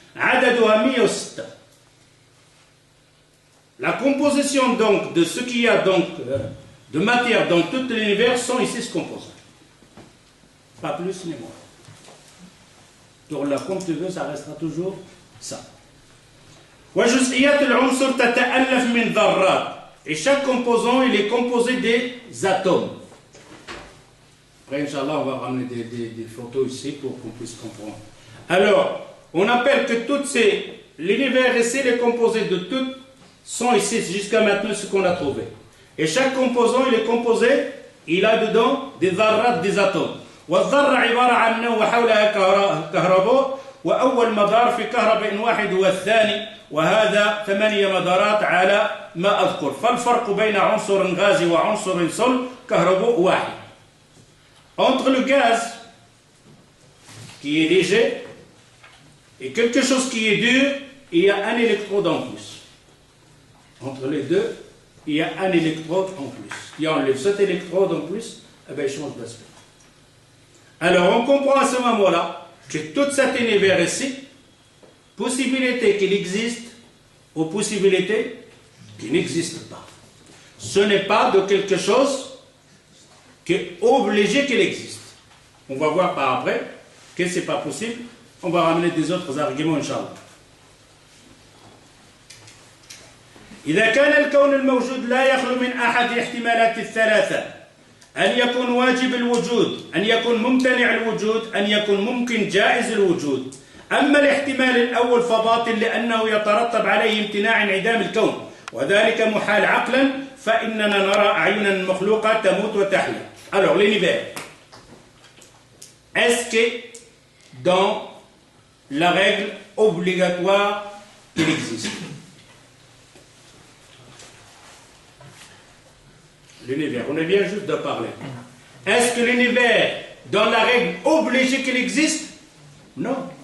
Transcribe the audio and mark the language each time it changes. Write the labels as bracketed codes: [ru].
[ar] عددها 106. [fr] La composition donc de ce qu'il y a donc de matière dans tout l'univers sont ici ce composant. Pas plus ni moins. Tourne-la comme tu veux, ça restera toujours ça. [ar] وجزئيات العنصر تتألف من ذرات. [fr] Et chaque composant, il est composé des atomes. Après, Inch'Allah, on va ramener des photos ici pour qu'on puisse comprendre. Alors, on appelle que toutes ces... L'univers ici, il est composé de toutes, sont ici jusqu'à maintenant ce qu'on a trouvé. Et chaque composant, il est composé, il a dedans des dharrat, des atomes. [ar] والذرة عبارة عن نوع وحولها كهرباء وأول مدار في كهرباء واحد والثاني وهذا 8 مدارات على ما أذكر فالفرق بين عنصر غازي وعنصر صلب كهرباء واحد. [fr] Entre le gaz qui est léger et quelque chose qui est dur, il y a un électrode en plus. Entre les deux, il y a un électrode en plus. Si on enlève cet électrode en plus, eh bien, il change d'aspect. Alors, on comprend à ce moment-là que toute cet univers ici, possibilité qu'il existe ou possibilité qu'il n'existe pas. Ce n'est pas de quelque chose qui est obligé qu'il existe. On va voir par après que ce n'est pas possible. On va ramener des autres arguments, Inch'Allah. [ar] إذا كان الكون الموجود لا يخلو من أحد احتمالات الثلاثة أن يكون واجب الوجود أن يكون ممتنع الوجود أن يكون ممكن جائز الوجود أما الاحتمال الأول فباطل لأنه يترتب عليه امتناع انعدام الكون وذلك محال عقلا فإننا نرى أعينا مخلوقة تموت وتحيا. [fr] Alors l'univers, est-ce que dans la règle obligatoire qu'il existe? L'univers, on vient juste de parler. Est-ce que l'univers, dans la règle obligée qu'il existe? Non.